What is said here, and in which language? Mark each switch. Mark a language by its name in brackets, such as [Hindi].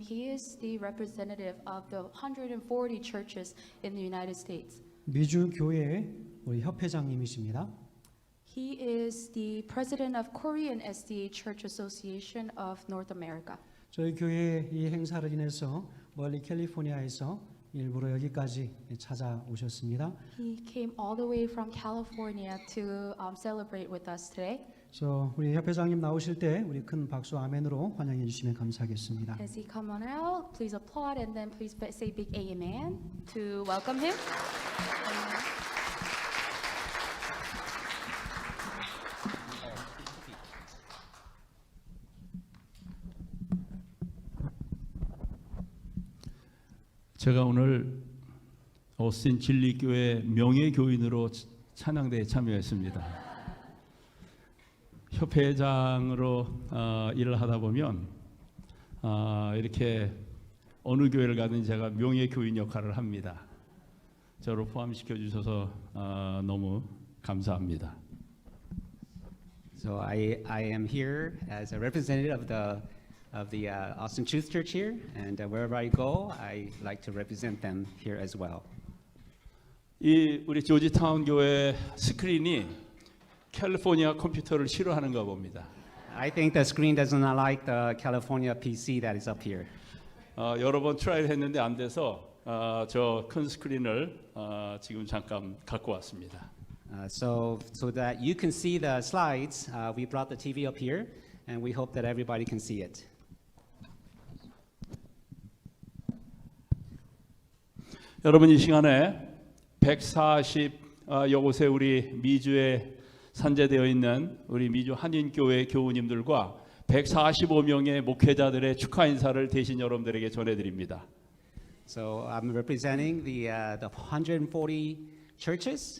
[English] He is the representative of the 140 churches in the United States. [Korean] 미주 교회 우리 협회장님이십니다. [English] He is the president of Korean SDA Church Association of North America. [Korean] 저희 교회 이 행사를 인해서 멀리 캘리포니아에서 일부러 여기까지 찾아오셨습니다. [English] He came all the way from California to celebrate with us today. [Korean] 그래서 우리 협회장님 나오실 때 우리 큰 박수 아멘으로 환영해 주시면 감사하겠습니다. [English] As he come on out, please applaud and then please say big amen to welcome him. [Korean] 제가 오늘 오스틴 진리교회 명예교인으로 찬양대에 참여했습니다. 협회장으로 일을 하다 보면 이렇게 어느 교회를 가든 제가 명예교인 역할을 합니다. 저를 포함시켜 주셔서 너무 감사합니다. [English] So I am here as a representative of the Austin Truth Church here, and wherever I go, I like to represent them here as well. [Korean] 이 우리 조지타운 교회 스크린이 캘리포니아 컴퓨터를 싫어하는가 봅니다. [English] I think the screen does not like the California PC that is up here. [Korean] 여러 번 트라이를 했는데 안 돼서 저 큰 스크린을 지금 잠깐 갖고 왔습니다. [English] So that you can see the slides, we brought the TV up here, and we hope that everybody can see it. [Korean] 여러분 이 시간에 140여 곳에 우리 미주에 산재되어 있는 우리 미주 한인교회 교우님들과 145명의 목회자들의 축하 인사를 대신 여러분들에게 전해드립니다. [English] So I'm representing the 140 churches